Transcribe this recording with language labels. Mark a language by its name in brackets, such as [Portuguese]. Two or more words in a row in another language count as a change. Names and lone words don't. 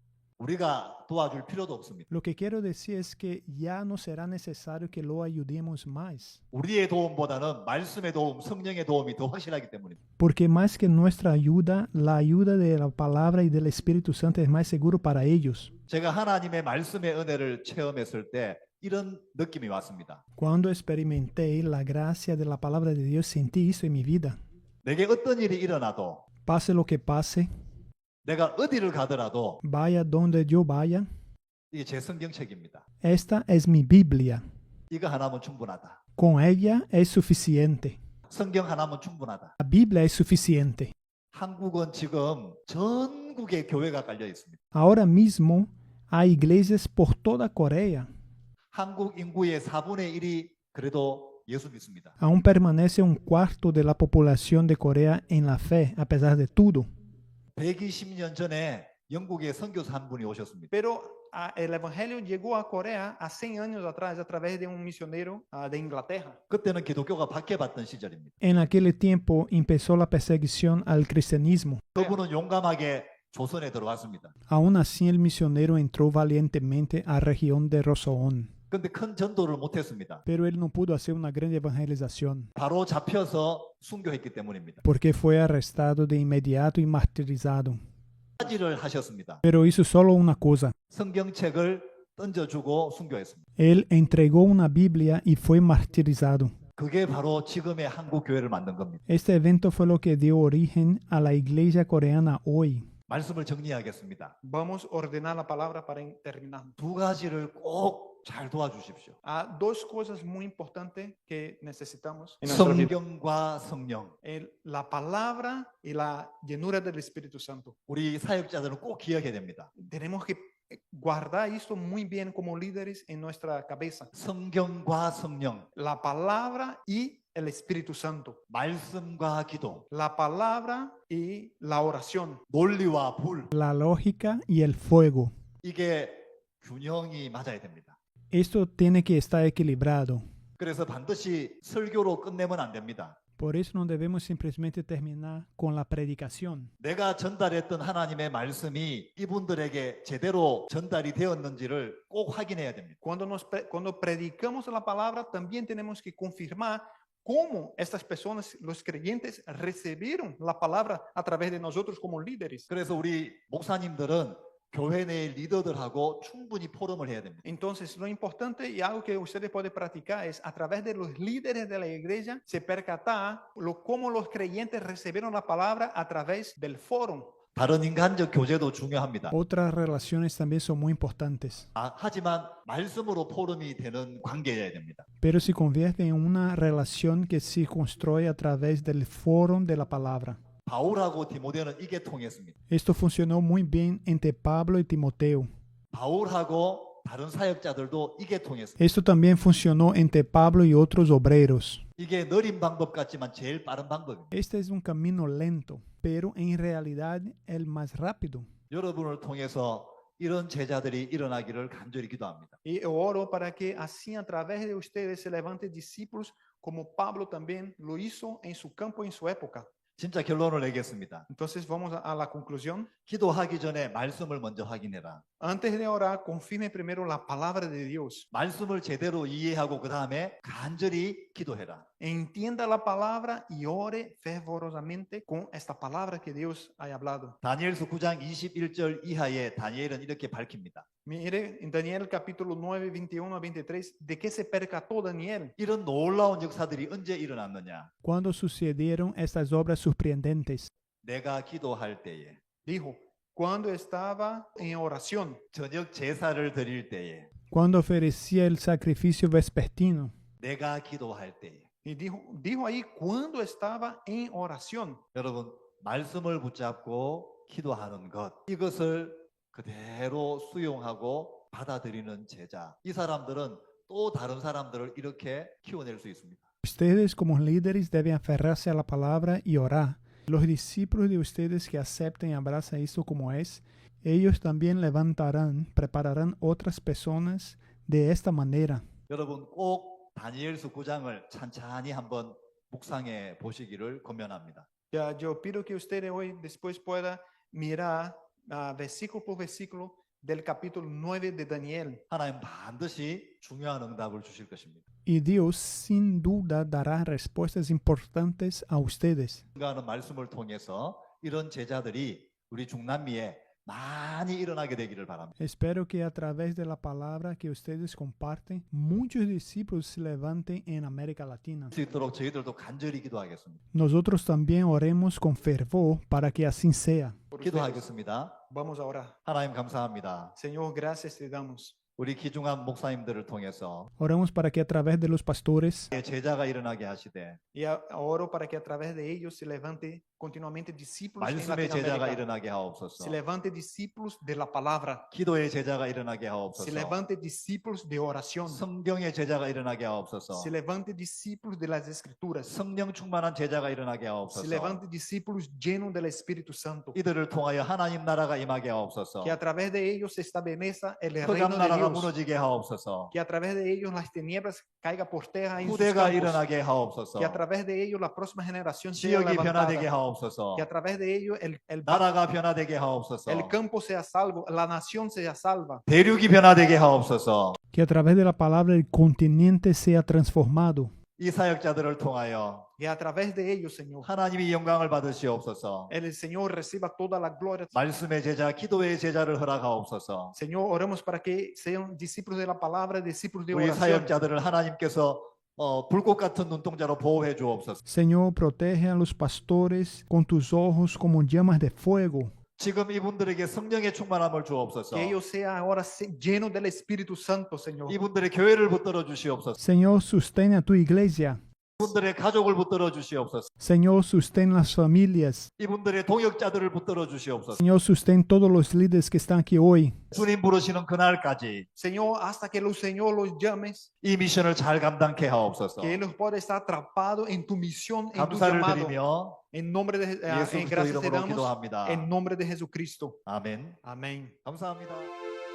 [Korean] 우리가 도와줄 필요도 없습니다. [Spanish] Lo que quiero decir es que ya no será necesario que lo ayudemos más, [Korean] 우리의 도움보다는 말씀의 도움, 성령의 도움이 더 확실하기 때문입니다. [Spanish] porque más que nuestra ayuda, la ayuda de la palabra y del Espíritu Santo es más seguro para ellos. [Korean] 제가 하나님의 말씀의 은혜를 체험했을 때 이런 느낌이 왔습니다. [Spanish] Cuando experimenté la gracia de la palabra de Dios, sentí eso en mi vida. [Korean] 내게 어떤 일이 일어나도 [Spanish] Pase lo que pase, [Korean] 내가 어디를 가더라도 [Spanish] vaya donde yo vaya, [Korean] 이게 제 성경책입니다. [Spanish] esta es mi Biblia. [Korean] 이거 하나면 충분하다. [Spanish] Con ella es suficiente. [Korean] 성경 하나면 충분하다. [Spanish] La Biblia es suficiente. [Korean] 한국은 지금 전국에 교회가 깔려 있습니다. [Spanish] Ahora mismo hay iglesias por toda Corea. [Korean] 한국 인구의 4분의 1이 그래도 예수 믿습니다. [Spanish] Aún permanece un cuarto de la población de Corea en la fe, a pesar de todo. [Korean] 120년 전에 영국에 선교사 한 분이 오셨습니다. [Spanish] Pero el evangelio llegó a Corea a 100 años atrás a través de un misionero de Inglaterra. [Korean] 그때는 기독교가 박해받던 시절입니다. [Spanish] En aquel tiempo empezó la perseguición al cristianismo. [Korean] 그분은 용감하게 조선에 들어왔습니다. [Spanish] Aún así el misionero entró valientemente a la región de Rosoón, [Korean] 근데 큰 전도를 못했습니다. [Spanish] pero él no pudo hacer una gran evangelización [Korean] 바로 잡혀서 순교했기 때문입니다. [Spanish] porque fue arrestado de inmediato y martirizado. [Korean] 가지를 하셨습니다. [Spanish] Pero hizo solo una cosa. [Korean] 성경책을 던져주고 순교했습니다. [Spanish] Él entregó una Biblia y fue martirizado. [Korean] 그게 바로 지금의 한국 교회를 만든 겁니다. [Spanish] Este evento fue lo que dio origen a la iglesia coreana hoy. [Korean] 말씀을 정리하겠습니다. [Spanish] Vamos a ordenar la palabra para terminar. [Korean] 두 가지를 꼭 잘 도와주십시오. [Spanish] Dos cosas muy importantes que necesitamos en nuestra vida. [Korean] 성경과 성령. [Spanish] La palabra y la llenura del Espíritu Santo. [Korean] 우리 사역자들은 꼭 기억해야 됩니다. [Spanish] Tenemos que guardar esto muy bien como líderes en nuestra cabeza. [Korean] 성경과 성령, [Spanish] La palabra y el Espíritu Santo. [Korean] 말씀과 기도, [Spanish] La palabra y la oración. [Korean] 논리와 불. [Spanish] La lógica y el fuego. [Korean] 이게 균형이 맞아야 됩니다. [Spanish] Esto tiene que estar equilibrado. [Korean] 그래서 반드시 설교로 끝내면 안 됩니다. [Spanish] Por eso no debemos simplemente terminar con la predicación. [Korean] 내가 전달했던 하나님의 말씀이 이분들에게 제대로 전달이 되었는지를 꼭 확인해야 됩니다. [Spanish] Cuando predicamos la palabra, también tenemos que confirmar cómo estas personas, los creyentes, recibieron la palabra a través de nosotros como líderes. [Korean] 그래서 우리 목사님들은 교회 내 리더들하고 충분히 포럼을 해야 됩니다. [Spanish] Entonces, lo importante y algo que ustedes pueden practicar es a través de los líderes de la iglesia, se percatar cómo los creyentes recibieron la palabra a través del foro. [Korean] 다른 인간적 교제도 중요합니다. [Spanish] Otras relaciones también son muy importantes, [Korean] 하지만 말씀으로 포럼이 되는 관계여야 됩니다. [Spanish] pero se convierte en una relación que se construye a través del foro de la palabra. [Korean] 바울하고 디모데는 이게 통했습니다. [Spanish] Esto funcionó muy bien entre Pablo y Timoteo. [Korean] 바울하고 다른 사역자들도 이게 통했습니다. [Spanish] Esto también funcionó entre Pablo y otros obreros. [Korean] 이게 느린 방법 같지만 제일 빠른 방법입니다. [Spanish] Este es un camino lento, pero en realidad el más rápido. [Korean] 여러분을 통해서 이런 제자들이 일어나기를 간절히 기도합니다. [Spanish] Y oro para que así a través de ustedes se levanten discípulos como Pablo también lo hizo en su campo, en su época. [Korean] 진짜 결론을 내겠습니다. [Spanish] Entonces vamos a la conclusión. [Korean] 기도하기 전에 말씀을 먼저 확인해라. [Spanish] Antes de orar, confirme primero la palabra de Dios. [Korean] 말씀을 제대로 이해하고 그 다음에 간절히 기도해라. [Spanish] Entienda la palabra y ore fervorosamente con esta palabra que Dios ha hablado. [Korean] 다니엘서 9장 21절 이하에 다니엘은 이렇게 밝힙니다. [Spanish] Mire en Daniel capítulo 9, 21 a 23, ¿de qué se percató Daniel? [Korean] 이런 놀라운 역사들이 언제 일어났느냐? [Spanish] Cuando sucedieron estas obras sorprendentes, [Korean] 내가 기도할 때에, [Spanish] Dijo, cuando estaba en oración, [Korean] 저녁 제사를 드릴 때에, [Spanish] cuando ofrecía el sacrificio vespertino, [Korean] 내가 기도할 때에. [Spanish] y dijo ahí, cuando estaba en oración. [Korean] 여러분, 말씀을 붙잡고 기도하는 것, 이것을 그대로 수용하고 받아들이는 제자. 이 사람들은 또 다른 사람들을 이렇게 키워낼 수 있습니다. [Spanish] ustedes como líderes deben aferrarse a la palabra y orar. Los discípulos de ustedes que acepten y abrazan esto como es, ellos también levantarán, prepararán otras personas de esta manera. [Korean] 여러분 꼭 다니엘서 9장을 찬찬히 한번 묵상해 보시기를 권면합니다. [Spanish] Ya, yo pido que ustedes hoy después puedan mirar versículo por versículo del capítulo 9 de Daniel. [Korean] 하나님 반드시 중요한 응답을 주실 것입니다. [Spanish] Y Dios sin duda dará respuestas importantes a ustedes. [Korean] 하는 말씀을 통해서 이런 제자들이 우리 중남미에 많이 일어나게 되기를 바랍니다. [Spanish] Espero que a través de la palabra que ustedes comparten, muchos discípulos se levanten en América Latina. [Korean] 수 있도록 저희들도 간절히 기도하겠습니다. [Spanish] Nosotros también oremos con fervor para que así sea. Por ustedes. [Korean] 기도하겠습니다. [Spanish] Vamos a orar. [Korean] 하나님 감사합니다. [Spanish] Señor, gracias te damos. [Korean] 우리 귀중한 목사님들을 통해서 [Spanish] Oramos para que a través de los pastores [Korean] 제자가 일어나게 하시되 [Spanish] Y oro para que a través de ellos se levante continuamente discípulos en [Korean] 말씀의 제자가 [Spanish] Latinoamérica. [Korean] 일어나게 하옵소서. [Spanish] Se levante discípulos de la palabra. [Korean] 기도의 제자가 일어나게 [Spanish] Se [Korean] 하옵소서. [Spanish] levante discípulos de oración. [Korean] 성경의 제자가 일어나게 하옵소서. [Spanish] Se levante discípulos de las escrituras. [Korean] 성령 충만한 제자가 일어나게 [Spanish] Se [Korean] 하옵소서. [Spanish] levante discípulos llenos del Espíritu Santo. [Korean] 이들을 통하여 하나님 나라가 임하게 하옵소서. [Spanish] Que a través de ellos se establezca el reino [Korean] 흑암 [Spanish] de [Korean] 나라가 [Spanish] Dios. [Korean] 무너지게 하옵소서. [Spanish] Que a través de ellos las tinieblas caiga por tierra en sus [Korean] 후대가 [Spanish] campos. [Korean] 일어나게 하옵소서. [Spanish] Que a través de ellos la próxima generación sea [Korean] 지역이 변화되게 [Spanish] levantada. [Korean] 하옵소서. [Spanish] Que a través de ellos [Korean] 나라가 변화되게 하옵소서. [Spanish] el campo sea salvo, la nación sea salva. [Korean] 대륙이 변화되게 하옵소서. [Spanish] que a través de la palabra el continente sea transformado. [Korean] 이 사역자들을 통하여 [Spanish] Que a través de ellos, Señor, [Korean] 하나님이 영광을 받으시옵소서. [Spanish] el Señor reciba toda la gloria. [Korean] 말씀의 제자, 기도의 제자를 허락하옵소서. [Spanish] Señor, oramos para que sean discípulos de la palabra, discípulos de [Korean] 우리 [Spanish] oración. [Korean] 사역자들을 하나님께서 불꽃 같은 눈동자로 보호해 주옵소서. [Spanish] Señor, protege a los pastores con tus ojos como llamas de fuego. [Korean] 지금 이분들에게 성령의 충만함을 주옵소서. [Spanish] Que ellos sean ahora llenos del Espíritu Santo, Señor. [Korean] 이분들의 교회를 붙들어 주시옵소서. [Spanish] Señor, sostén a tu iglesia. [Korean] 이분들의 가족을 붙들어 주시옵소서. [Spanish] Señor, sostén las familias. [Korean] 이분들의 동역자들을 붙들어 주시옵소서. [Spanish] Señor, sostén todos los líderes que están aquí hoy. [Korean] 주님 부르시는 그날까지 [Spanish] Señor, hasta que el Señor los llames, [Korean] 이 미션을 잘 감당케 하옵소서. [Spanish] que ellos puedan estar atrapados en tu misión, en tu [Korean] 감사를 [Spanish] llamado. [Korean] 드리며 [Spanish] En nombre de [Korean] 예수 [Spanish] en [Korean] 그리스도 [Spanish] gracias te [Korean] 이름으로 [Spanish] damos, [Korean] 기도합니다. [Spanish] en nombre de Jesucristo. [Korean] 아멘. [Spanish] Amén. [Korean] 감사합니다.